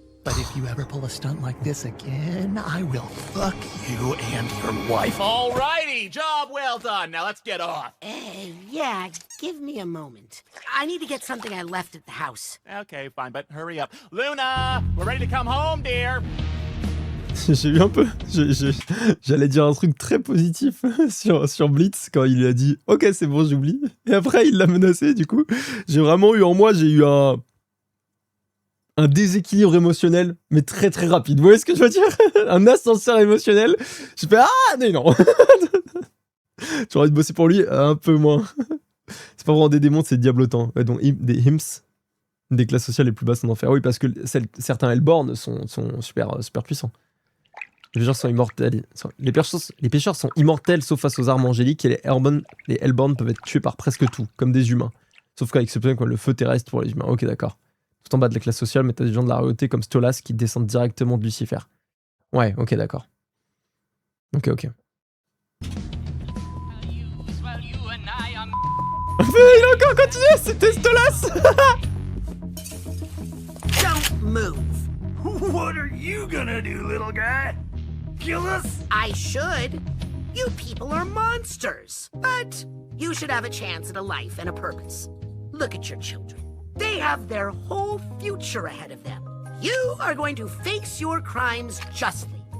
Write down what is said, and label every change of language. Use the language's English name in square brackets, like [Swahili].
[English] But if you ever pull a stunt like this again, I will fuck you and your wife. Alrighty, job well done. Now let's get off. Yeah, give me a moment. I need to get something I left at the house. Okay, fine, but hurry up. Luna, we're ready to come home, dear. [French] J'ai eu un peu... J'allais dire un truc très positif sur Blitz quand il a dit « Ok, c'est bon, j'oublie ». Et après, il l'a menacé, du coup. J'ai vraiment eu en moi, j'ai eu un déséquilibre émotionnel, mais très très rapide. Vous voyez ce que je veux dire? Un ascenseur émotionnel. J'ai fait « Ah, non !» J'ai envie de bosser pour lui, un peu moins. C'est pas vraiment des démons, c'est diablotant. Ouais, donc des Imps, des classes sociales les plus basses en enfer. Oui, parce que certains Hellborn sont super puissants. Les pêcheurs sont immortels. Les pêcheurs sont immortels sauf face aux armes angéliques et les Hellborn peuvent être tués par presque tout, comme des humains. Sauf qu'à exception le feu terrestre pour les humains. Ok, d'accord. Tout en bas de la classe sociale, mais t'as des gens de la royauté comme Stolas qui descendent directement de Lucifer. Ouais, ok, d'accord. Ok. Il a encore continué, c'était Stolas. [English] Don't move. What are you gonna do, little guy? Kill us? I should. You people are monsters. But you should have a chance at a life and a purpose. Look at your children. They have their whole future ahead of them. You are going to face your crimes justly.